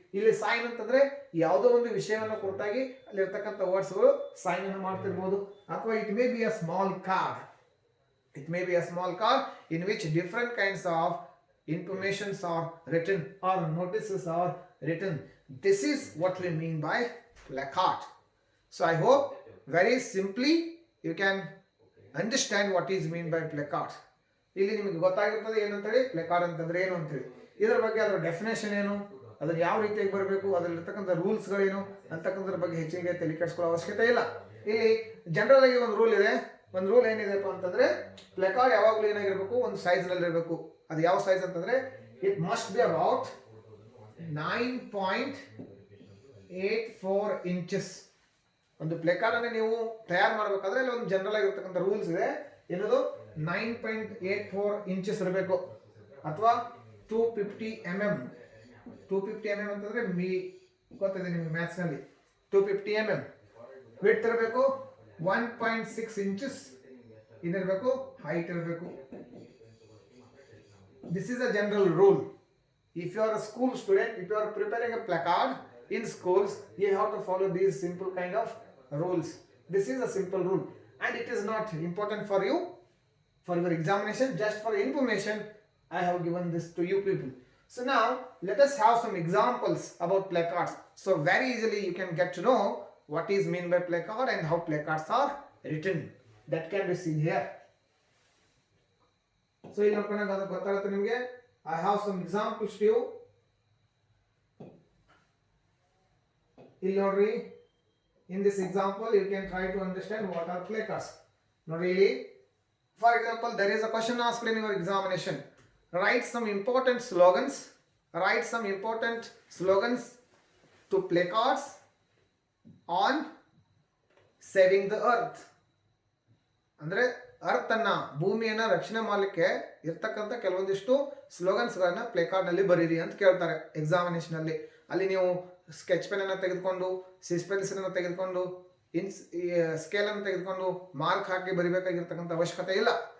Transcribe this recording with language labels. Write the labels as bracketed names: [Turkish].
[Kannada] ಇಲ್ಲಿ ಸೈನ್ ಅಂತಂದ್ರೆ ಯಾವುದೋ ಒಂದು ವಿಷಯವನ್ನು ಕುರಿತಾಗಿ ಅಲ್ಲಿರ್ತಕ್ಕಂಥ ವರ್ಡ್ಸ್ಗಳು ಸೈನ್ ಅನ್ನು ಮಾಡ್ತಿರ್ಬೋದು. [English] ಅಥವಾ it may be a small card, it may be a small card in which different kinds of informations are written or notices are written. This is what we mean by placard. So I hope very simply you can understand what is mean by placard. [Kannada] ಇಲ್ಲಿ ನಿಮಗೆ ಗೊತ್ತಾಗಿರ್ತದೆ ಏನಂತೇಳಿ ಪ್ಲೇಕಾರ್ಡ್ ಅಂತಂದ್ರೆ ಏನು ಅಂತೇಳಿ. ಇದರ ಬಗ್ಗೆ ಅದರ definition ಏನು, ಅದನ್ನು ಯಾವ ರೀತಿಯಾಗಿ ಬರಬೇಕು, ಅದರಲ್ಲಿರ್ತಕ್ಕಂಥ ರೂಲ್ಸ್ಗಳೇನು ಅಂತಕ್ಕಂಥದ್ರ ಬಗ್ಗೆ ಹೆಚ್ಚಿಗೆ ತಲೆ ಕೆಡಿಸ್ಕೊಳ್ಳೋ ಅವಶ್ಯಕತೆ ಇಲ್ಲ. ಇಲ್ಲಿ ಜನರಲ್ ಆಗಿ ಒಂದು ರೂಲ್ ಇದೆ. ಒಂದು ರೂಲ್ ಏನಿದೆಪ್ಪ ಅಂತಂದ್ರೆ, ಪ್ಲೇಕಾರ್ಡ್ ಯಾವಾಗಲೂ ಏನಾಗಿರ್ಬೇಕು, ಒಂದು ಸೈಜ್ನಲ್ಲಿ ಇರಬೇಕು. ಅದು ಯಾವ ಸೈಜ್ ಅಂತಂದ್ರೆ, [English] It must be about 9.84 inches. [Kannada] ಒಂದು ಪ್ಲೇಕಾರ್ಡ್ ಅನ್ನು ನೀವು ತಯಾರು ಮಾಡಬೇಕಾದ್ರೆ ಇಲ್ಲಿ ಒಂದು ಜನರಲ್ ಆಗಿರ್ತಕ್ಕಂಥ ರೂಲ್ಸ್ ಇದೆ. ಏನದು 9.84 ಇಂಚಸ್ ಇರಬೇಕು, ಅಥವಾ 250 mm. 250 mm ಅಂತಂದ್ರೆ ಗೊತ್ತಿದೆ ನಿಮಗೆ ಮ್ಯಾಥ್ಸ್ ನಲ್ಲಿ. 250 mm ವಿಡ್ತ್ ಇರಬೇಕು, 1.6 ಇಂಚಸ್ ಇದಿರಬೇಕು, ಹೈಟ್ ಇರಬೇಕು. [English] This is a general rule. If you are a school student, if you are preparing a placard in schools, you have to follow these simple kind of rules. This is a simple rule, and it is not important for you for your examination. Just for information, I have given this to you people. So now let us have some examples about placards. So very easily you can get to know what is mean by placard and how placards are written. That can be seen here. [Kannada] So ಇಲ್ಲಿ ನೋಡ್ಕೊಂಡಾಗ ಅದು ಗೊತ್ತಾಗುತ್ತೆ ನಿಮಗೆ. [English] I have some examples to you. [Kannada] ಇಲ್ಲಿ ನೋಡ್ರಿ, [English] In this example, you can try to understand what are placards. Not really. For example, there is a question asked in your examination. Write some important slogans. Write some important slogans to placards on saving the earth. [Kannada] ಅಂದರೆ ಅರ್ಥನ್ನ ಭೂಮಿಯನ್ನು ರಕ್ಷಣೆ ಮಾಡಲಿಕ್ಕೆ ಇರ್ತಕ್ಕಂಥ ಕೆಲವೊಂದಿಷ್ಟು ಸ್ಲೋಗನ್ಸ್ಗಳನ್ನ ಪ್ಲೇಕಾರ್ಡ್ನಲ್ಲಿ ಬರೀರಿ ಅಂತ ಕೇಳ್ತಾರೆ ಎಕ್ಸಾಮಿನೇಷನಲ್ಲಿ. ಅಲ್ಲಿ ನೀವು ಸ್ಕೆಚ್ ಪೆನ್ನನ್ನು ತೆಗೆದುಕೊಂಡು ಸಿಸ್ ಪೆನ್ಸಿಲನ್ನು ತೆಗೆದುಕೊಂಡು ಸ್ಕೇಲನ್ನು ತೆಗೆದುಕೊಂಡು ಮಾರ್ಕ್ ಹಾಕಿ ಬರಿಬೇಕಾಗಿರ್ತಕ್ಕಂಥ ಅವಶ್ಯಕತೆ ಇಲ್ಲ.